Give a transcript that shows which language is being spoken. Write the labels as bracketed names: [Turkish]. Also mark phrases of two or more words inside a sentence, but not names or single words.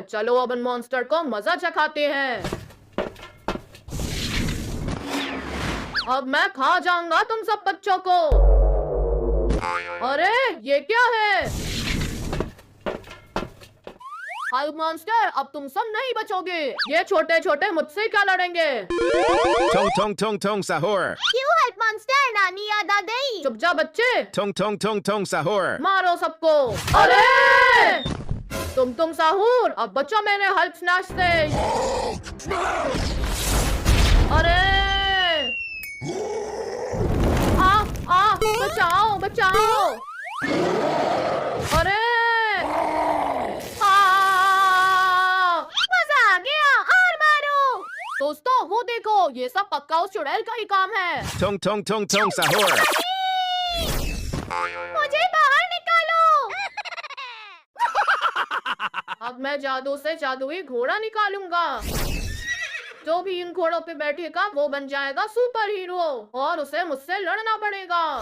[Hindi] चलो अब इन मॉन्स्टर को मजा चखाते हैं। अब मैं खा जाऊंगा तुम सब बच्चों को। अरे ये क्या है? हल्क मॉन्स्टर, अब तुम सब नहीं बचोगे। ये छोटे छोटे मुझसे क्या लड़ेंगे? Tong tong tong tong sahur. क्यों हल्क मॉन्स्टर? नानी याद आ गई। चुप जा बच्चे, Tong tong tong tong sahur. मारो सबको। अरे! तुम साहूर, अब बचो मेरे हल्क स्नैच से। अरे! बचाओ बचाओ। अरे! मजा आ गया, और मारो। दोस्तों वो देखो, ये सब पक्का उस चुड़ैल का ही काम है। Tong tong tong tong sahur. मुझे बाहर निकालो। अब मैं जादू से जादुई घोड़ा निकालूंगा। जो भी इन घोड़ों पे बैठेगा वो बन जाएगा [English] super hero [Hindi] और उसे मुझसे लड़ना पड़ेगा।